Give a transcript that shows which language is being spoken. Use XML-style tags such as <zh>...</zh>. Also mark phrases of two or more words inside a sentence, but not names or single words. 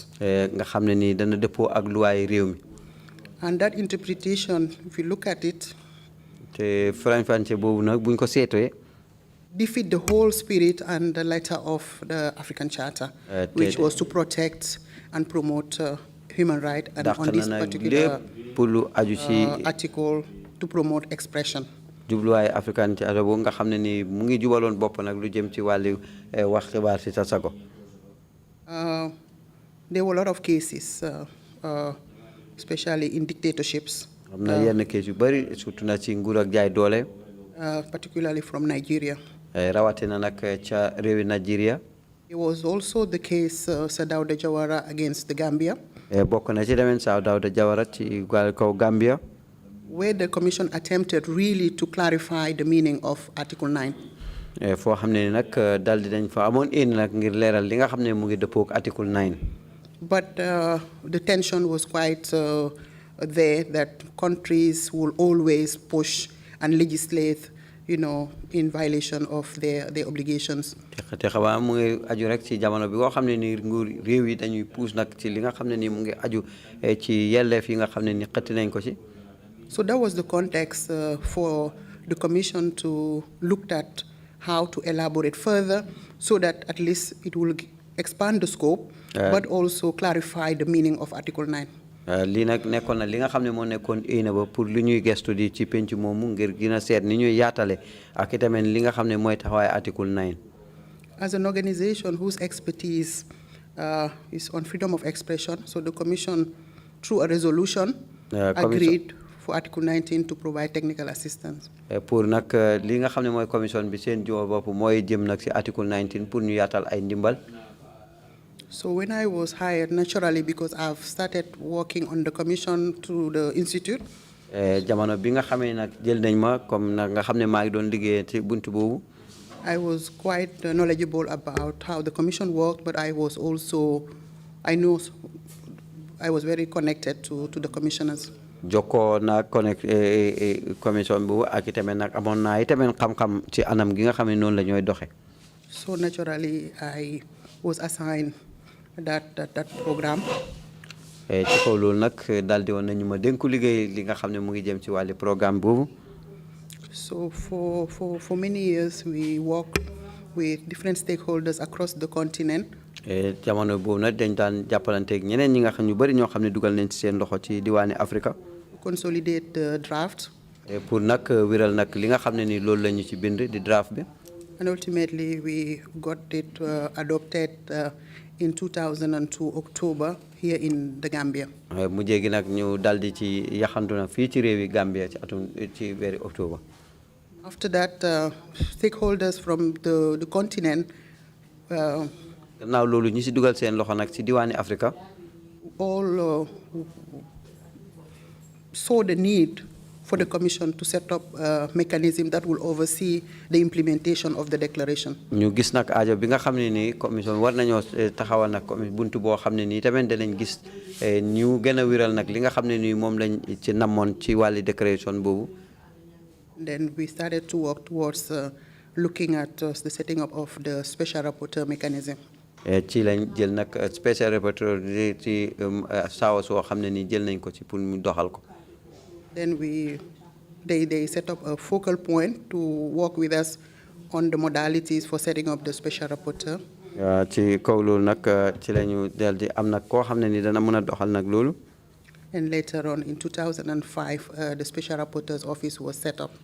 <en>And that interpretation, if you look at it, defeat the whole spirit and the letter of the African Charter, which was to protect and promote human rights, and on this particular article, to promote expression.</en> <wo>jubluwaay africain ci ado boobu nga xam ne ni mu ngi jubaloon bopp nag lu jëm ci wàllu wax xibaar si sa sago.</wo> <en>There were a lot of cases, especially in dictatorships.</en> <wo>am na yenn case yu bëri surtout na ci nguur ak jaay doole.</wo> <en>Particularly from Nigeria.</en> <wo>Rawatina nag ca réewi Nigeria.</wo> <en>There was also the case Sir Dawda Jawara against the Gambia.</en> <wo>Bokk na ci demen Sir Dawda Jawara ci kaw Gambia.</wo> <en>Where the commission attempted really to clarify the meaning of Article 9.</en> <wo>Foo xam ne nag dal di dañ fa amoon nag ngir leeral li nga xam ne mu ngi dëppoo ak Article 9.</wo> <en>But the tension was quite there that countries will always push and legislate, in violation of their obligations.</en> <wo>te xabaar mu ngi aju rek ci jamono bi nga xam ne ni nguur réew yi dañuy puus nag ci li nga xam ne ni mu ngi aju ci yelleef yi nga xam ne ni xëtt nañ ko ci.</wo> <en>So that was the context for the commission to look at how to elaborate further so that at least it will expand the scope, but also clarify the meaning of Article 9.</en> <wo>lii nag nekkoon na li nga xam ne moo nekkoon ba pour li ñuy gestu di ci penc moomu ngir gën a seet ni ñuy yaatale ak itamit li nga xam ne mooy taxawaay Article 9.</wo> <en>As an organization whose expertise is on freedom of expression, so the commission, through a resolution, agreed for Article 19 to provide technical assistance.</en> <wo>Pour nag li nga xam ne mooy commission bi seen jiw bopp mooy jëm nag si Article 19 pour ñu yaatal ay ndimbal.</wo> <en>So when I was hired, naturally, because I've started working on the commission through the institute.</en> <wo>Jamono bi nga xamee nag jël nañ ma comme nag nga xam ne maa ngi doon liggéey ci buntu boobu.</wo> <en>I was quite knowledgeable about how the commission worked, but I was also, I was very connected to the commissioners.</en> <wo>Jokkoo naa</wo> <en>connect commission</en> <wo>boobu ak itamit nag amoon naa itamit xam-xam ci anam gi nga xam ne noonu la ñooy doxe.</wo> <en>So naturally, I was assigned that program.</en> <wo>Ci kaw loolu nag daal di woon nañu ma dénku liggéey li nga xam ne mu ngi jëm ci wàllu programme boobu.</wo> <en>So for many years, we worked with different stakeholders across the continent.</en> <wo>Jamono boobu nag dañ daan jàppalanteeg ñeneen ñi nga xam ñu bëri ñoo xam ne dugal nañ ci seen loxo ci diwaani Afrika.</wo> <en>Consolidate the draft.</en> <wo>Pour nag wiral nag li nga xam ne ni loolu la ñu ci bind di draft bi.</wo> <en>And ultimately, we got it adopted in 2002 October here in the Gambia.</en> <wo>mu jéegi nag ñu daldi ci yaxantu nag fii ci réewi Gambia ci weeri October.</wo> <en>After that, stakeholders from the continent.</en> <wo>Gannaaw loolu ñi ci dugal seen loxo nag ci diwaani Afrika.</wo> <en>All saw the need for the Commission to set up a mechanism that will oversee the implementation of the declaration.</en> <wo>ñu gis nag aajo bi nga xam ne nii commission war nañoo taxawal nag buntu boo xam ne nii tamit danañ gis ñu gën a wiral nag li nga xam ne nii moom lañ ci namoon ci wàlli déclaration boobu.</wo> <en>Then we started to work towards looking at the setting up of the special rapporteur mechanism.</en> <wo>ci lañ jël nag</wo> <en>special rapporteur</en> <wo>ci saawa soo xam ne nii jël nañ ko ci pour mu doxal ko.</wo> <en>Then they set up a focal point to work with us on the modalities for setting up the special rapporteur.</en> <wo>ci kaw loolu nag ci lañu del di am nag koo xam ne ni dana mën a doxal nag loolu.</wo> <en>And later on in 2005, the special rapporteur's office was set up.</en>